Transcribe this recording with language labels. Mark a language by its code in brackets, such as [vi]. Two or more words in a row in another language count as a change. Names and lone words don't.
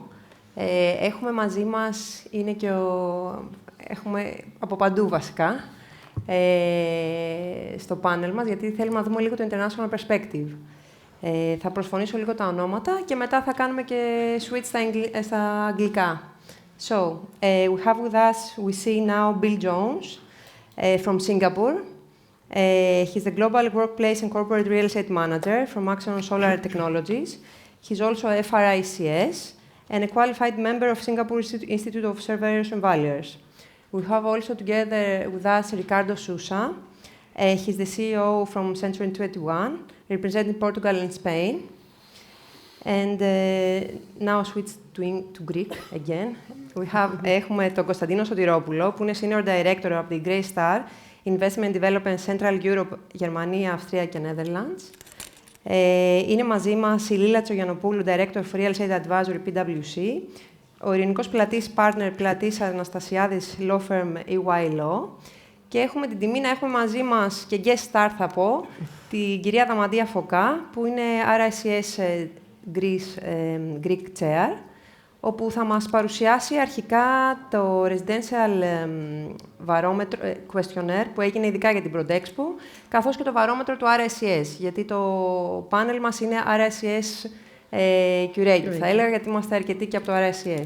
[el] Έχουμε μαζί μας, έχουμε από παντού βασικά, στο πάνελ μας, γιατί θέλουμε να δούμε λίγο το [en] international perspective. [el] Θα προσφωνήσω λίγο τα ονόματα και μετά θα κάνουμε και switch στα αγγλικά. [en] So, we have with us, we see now Bill Jones from Singapore. He's the Global Workplace and Corporate Real Estate Manager from Maxeon Solar Technologies. He's also a FRICS and a qualified member of Singapore Institute of Surveyors and Valuers. We have also together with us Ricardo Sousa. He's the CEO from Century 21, representing Portugal and Spain. And now switch to Greek again. [el] Έχουμε τον Konstantinos Sotiropoulos, που είναι [en] Senior Director [el] από την Greystar, [en] Investment Development Central Europe, [el] Γερμανία, Αυστρία και Netherlands. Είναι μαζί μας η Lila Tsitsogiannopoulou, [en] Director of Real Estate Advisory, [el] PwC. Ο Eirinikos Platis, Partner, Platis, Anastassiadis, [en] Law Firm, EY Law. [el] Και έχουμε την τιμή να έχουμε μαζί μας και [en] guest star, [el] θα πω, την κυρία Adamantia Phoca, που είναι RICS [en] Greek Chair, [el] όπου θα μας παρουσιάσει αρχικά το [en] Residential Questionnaire, [el] που έγινε ειδικά για την Prodexpo, καθώς και το βαρόμετρο του RICS, γιατί το πάνελ μας είναι RICS Curated, θα έλεγα, γιατί είμαστε αρκετοί και από το RICS.